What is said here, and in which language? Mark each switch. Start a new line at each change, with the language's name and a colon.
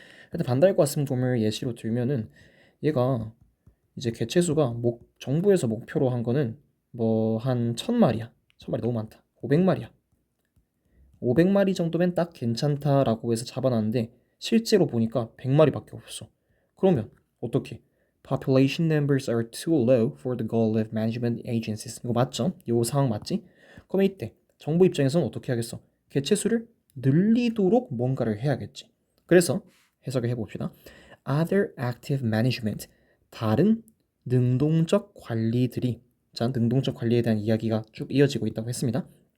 Korean: 하여튼 반달가슴곰을 예시로 들면은 얘가 이제 개체수가 정부에서 목표로 한 거는 뭐 한 1000마리야. 1000마리 너무 많다. 500마리야. 500마리 정도면 딱 괜찮다라고 해서 잡아놨는데 실제로 보니까 100마리밖에 없어. 그러면 어떻게?
English: Population numbers are too low for the goal of management agencies.
Korean: 이거 맞죠? 이 상황 맞지? 그러면 이때 정부 입장에서는 어떻게 하겠어? 개체수를 늘리도록 뭔가를 해야겠지. 그래서 해석을 해봅시다.
English: Other active management.
Korean: 다른 능동적 관리들이 자, 능동적 관리에 대한 이야기가 쭉 이어지고 있다고 했습니다.